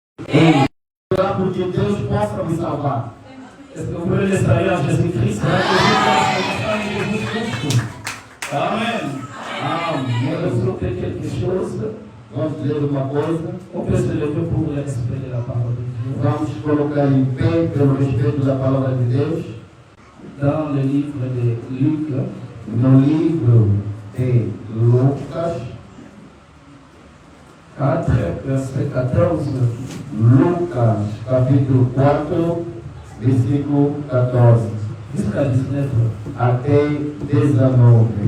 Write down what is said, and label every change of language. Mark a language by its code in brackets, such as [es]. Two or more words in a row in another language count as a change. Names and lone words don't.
[pt] Orar porque Deus possa me salvar. [fr] Est-ce que vous pouvez l'essayer en Jésus-Christ? Amen. [pt] Vamos ler [fr] quelque chose. [pt] Vamos ler uma coisa. [fr] On peut se lever pour le respect de la parole de Dieu. [pt] Vamos colocar em pé pelo respeito da palavra de Deus. [fr] Dans le livre de Luc, [pt] no livro de Lucas, [fr] 4, verset 14. [pt] Lucas, capítulo 4, versículo 14. [fr] Jusqu'à 19. [pt] Até 19.